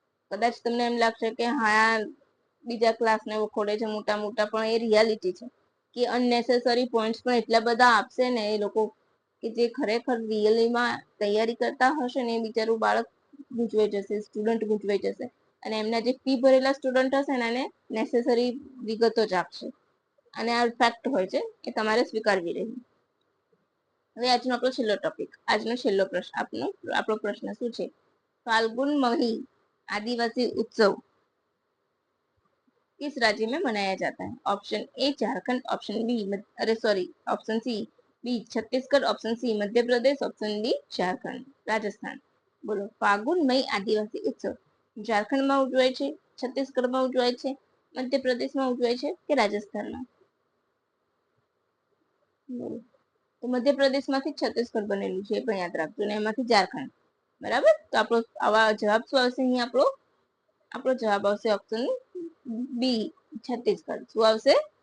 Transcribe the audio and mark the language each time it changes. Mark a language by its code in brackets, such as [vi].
[gu] કદાચ તમને એમ લાગશે કે હા બીજા ક્લાસને વખોડે છે મોટા મોટા, પણ એ રિયાલિટી છે કે અનનેસેસરી પોઈન્ટ્સ પણ એટલા બધા આપશે ને એ લોકો કે જે ખરેખર રિયલીમાં તૈયારી કરતા હશે ને એ બિચારું બાળક ગૂંચવાઈ જશે, સ્ટુડન્ટ ગૂંચવાઈ જશે. અને એમના જે ફી ભરેલા સ્ટુડન્ટ હશે ને એને નેસેસરી વિગતો જ આપશે. અને આ ફેક્ટ હોય છે એ તમારે સ્વીકારવી રહી. હવે આજનો આપણો છેલ્લો ટોપિક, આજનો છેલ્લો પ્રશ્ન, આપણો પ્રશ્ન શું છે? [hi] फाल्गुन मही आदिवासी उत्सव किस राज्य में मनाया जाता है? Option A Jharkhand, option B option C B Chhattisgarh, option C Madhya Pradesh, option D Jharkhand, Rajasthan. [gu] બોલો, ફાગુન મહી આદિવાસી ઉત્સવ ઝારખંડમાં ઉજવાય છે, છત્તીસગઢમાં ઉજવાય છે, મધ્યપ્રદેશમાં ઉજવાય છે કે રાજસ્થાનમાં? બોલો, તો મધ્યપ્રદેશમાંથી છત્તીસગઢ બનેલું છે, એ પણ યાદ રાખજો. ને એમાંથી ઝારખંડ. બરાબર, તો આપણો આવા જવાબ શું આવશે? અહીં આપણો જવાબ આવશે ઓપ્શન બી છત્તીસગઢ. શું આવશે?